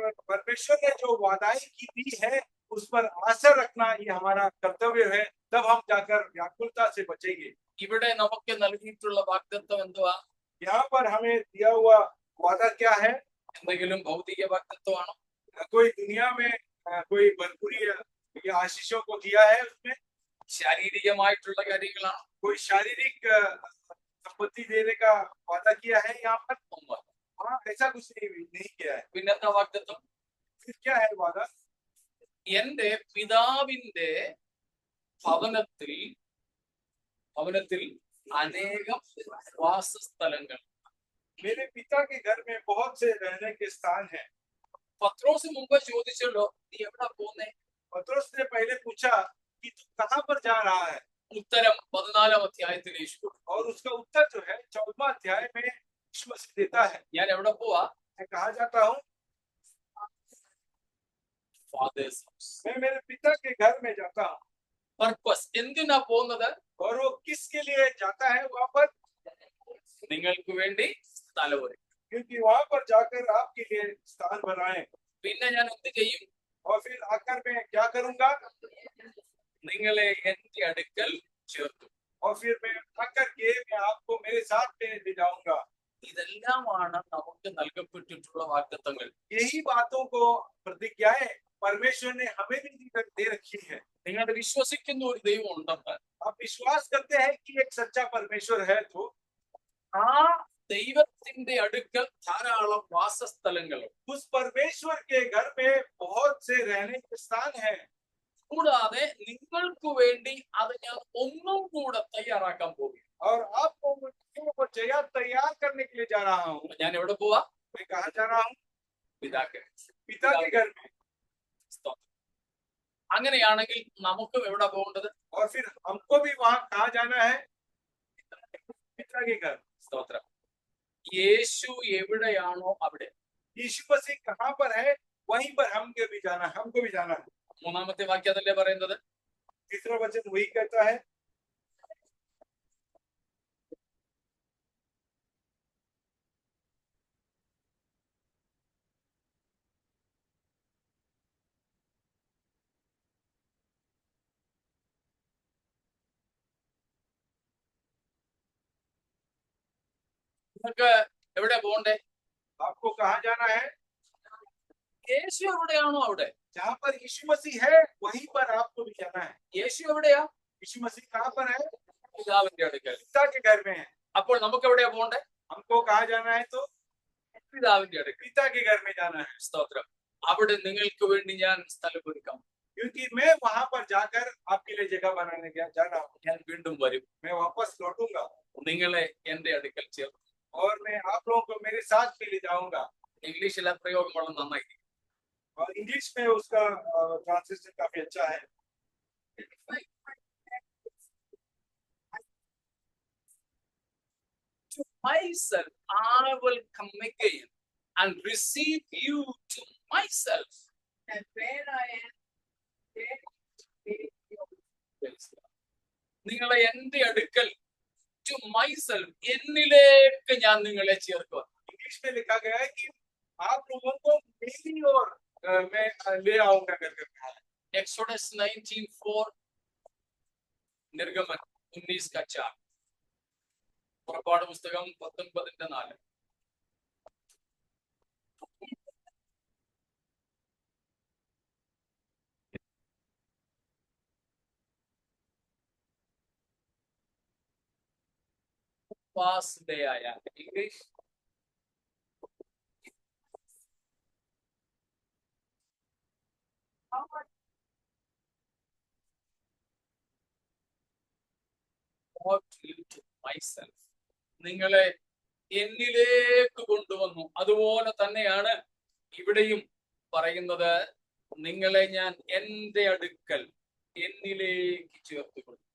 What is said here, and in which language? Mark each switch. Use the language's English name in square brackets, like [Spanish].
[Hindi] परमेश्वर ने जो वादाएं की दी है उस पर आशा रखना, ये हमारा कर्तव्य है, तब हम जाकर व्याकुलता से बचेंगे। [Malayalam] ഇവിടെ നമുക്ക് നൽകിയിട്ടുള്ള വാഗ്ദത്തം എന്തുവാ? [Hindi] यहाँ पर हमें दिया हुआ वादा क्या है? [Malayalam] എന്തെങ്കിലും ഭൗതിക വാഗ്ദത്തമാണോ? [Hindi] कोई दुनिया में कोई भरपूरी या आशीषों को दिया है उसमें? [Malayalam] ശാരീരികമായിട്ടുള്ള കാര്യങ്ങളാണോ? [Hindi] कोई शारीरिक संपत्ति देने का वादा किया है यहाँ पर? हाँ, ऐसा कुछ नहीं किया है। [Malayalam] പിന്നെന്താ വാഗ്ദത്തം? [Hindi] फिर क्या है वादा? [Malayalam] എന്റെ പിതാവിന്റെ ഭവനത്തിൽ അനേകം വാസസ്ഥലങ്ങൾ. [Hindi] मेरे पिता के घर में बहुत से रहने के स्थान हैं। [Malayalam] പത്രോസ് മുമ്പ് ചോദിച്ചല്ലോ, നീ എവിടെ പോന്നേ? [Hindi] पतरस ने पहले पूछा कि तू कहाँ पर जा रहा है? [Malayalam] ഉത്തരം 14-ാം അധ്യായത്തിൽ യേശു കൊടുത്തു. [Hindi] और उसका उत्तर जो है 14वां अध्याय में यीशु मसीह देता है। [Malayalam] ഞാൻ എവിടെ പോവാ? [Hindi] मैं कहाँ जाता हूँ? [English] Father's house. [Hindi] मैं मेरे पिता के घर में जाता हूँ। [Malayalam] പർപ്പസ് എന്തിനാ പോകുന്നത്? [Hindi] और वो किसके लिए जाता है वहाँ पर? [Malayalam] നിങ്ങൾക്ക് വേണ്ടി സ്ഥലം ഒരുക്കും. [Hindi] क्योंकि वहाँ पर जाकर आपके लिए स्थान बनाए। [Malayalam] പിന്നെ ഞാൻ എന്ത് ചെയ്യും? [Hindi] और फिर आकर मैं क्या करूँगा? [Malayalam] നിങ്ങളെ എന്റെ അടുക്കൽ ചേർത്തു. [Hindi] और फिर मैं आकर के मैं आपको मेरे साथ में ले जाऊंगा। [Malayalam] ഇതെല്ലാമാണ് നമുക്ക് നൽകപ്പെട്ടിട്ടുള്ള വാഗ്ദത്തങ്ങൾ. [Hindi] यही बातों को प्रतिज्ञाएं परमेश्वर ने हमें भी दे रखी है। [Malayalam] നിങ്ങൾ വിശ്വസിക്കുന്ന ഒരു ദൈവം ഉണ്ടെന്ന്, [Hindi] आप विश्वास करते हैं कि एक सच्चा परमेश्वर है, तो [Malayalam] ആ ദൈവത്തിന്റെ അടുക്കൽ ധാരാളം വാസസ്ഥലങ്ങളും [Hindi] उस परमेश्वर के घर में बहुत से रहने के स्थान हैं। [Malayalam] കൂടാതെ നിങ്ങൾക്ക് വേണ്ടി അത് ഞാൻ ഒന്നും കൂടെ തയ്യാറാക്കാൻ പോകും. [Hindi] और आपको को तैयार करने के लिए जा रहा हूँ। [Malayalam] ഞാൻ എവിടെ പോവാ? [Hindi] मैं कहाँ जा रहा हूँ? [Malayalam] പിതാക്കൾ. [Hindi] पिता के घर में। [Malayalam] അങ്ങനെയാണെങ്കിൽ നമുക്കും എവിടെ പോകേണ്ടത്? [Hindi] और फिर हमको भी वहाँ कहाँ जाना है? पिता के घर। [Malayalam] സ്തോത്രം. യേശു എവിടെയാണോ അവിടെ. [Hindi] यीशु मसीह कहाँ पर है, वहीं पर हमको भी जाना है। [Malayalam] മൂന്നാമത്തെ വാക്യം അതല്ലേ പറയുന്നത്? [Hindi] तीसरा वचन वही कहता है। [Malayalam] നിങ്ങൾക്ക് എവിടെ പോകണ്ടേ? [Hindi] आपको कहाँ जाना है? [Malayalam] യേശു എവിടെയാണോ അവിടെ. [Hindi] जहाँ पर यीशु मसीह है, वहीं पर आपको भी जाना है। [Malayalam] യേശു എവിടെയാ? [Hindi] यीशु मसीह कहाँ पर है? [Malayalam] പിതാവിന്റെ അടുക്കൽ. [Hindi] पिता के घर में है। [Malayalam] അപ്പോൾ നമുക്ക് എവിടെയാ പോകണ്ടേ? [Hindi] हमको कहाँ जाना है? तो [Malayalam] പിതാവിന്റെ അടുക്കൽ. [Hindi] पिता के घर में जाना है। [Malayalam] സ്തോത്രം. അവിടെ നിങ്ങൾക്ക് വേണ്ടി ഞാൻ സ്ഥലം ഒരുക്കാം. [Hindi] क्योंकि मैं वहाँ पर जाकर आपके लिए जगह बनाने जा रहा हूँ। [Malayalam] ഞാൻ വീണ്ടും വരും. [Hindi] मैं वापस लौटूंगा [Malayalam] നിങ്ങളെ എന്റെ അടുക്കൽ ചേർക്കും. [Hindi] और मैं आप लोगों को मेरे साथ के लिए जाऊंगा। [Malayalam] ഇംഗ്ലീഷിലെ പ്രയോഗം വളരെ നന്നായി. [Hindi] और इंग्लिश में उसका ट्रांसलेशन काफी अच्छा है। [English] To myself I will come again and receive you to myself. And where I am, there will be your [Malayalam] നിങ്ങളെ എന്റെ അടുക്കൽ [English] to myself [Malayalam] എന്നിലേക്ക് ഞാൻ നിങ്ങളെ ചേർക്കുക. [Hindi] इंग्लिश में लिखा गया है कि आप लोगों को मेरी ओर मैं ले आऊंगा करके कहा है। Exodus 19:4 निर्गमन 19 का 4 [Malayalam] പുറപ്പാട് പുസ്തകം [Hindi] 19:4 पास ले आया है. [English] English to myself. [Malayalam] നിങ്ങളെ എന്നിലേക്ക് കൊണ്ടുവന്നു. അതുപോലെ തന്നെയാണ് ഇവിടെയും പറയുന്നത്, നിങ്ങളെ ഞാൻ എന്റെ അടുക്കൽ എന്നിലേക്ക് ചേർത്തുകൊണ്ടു.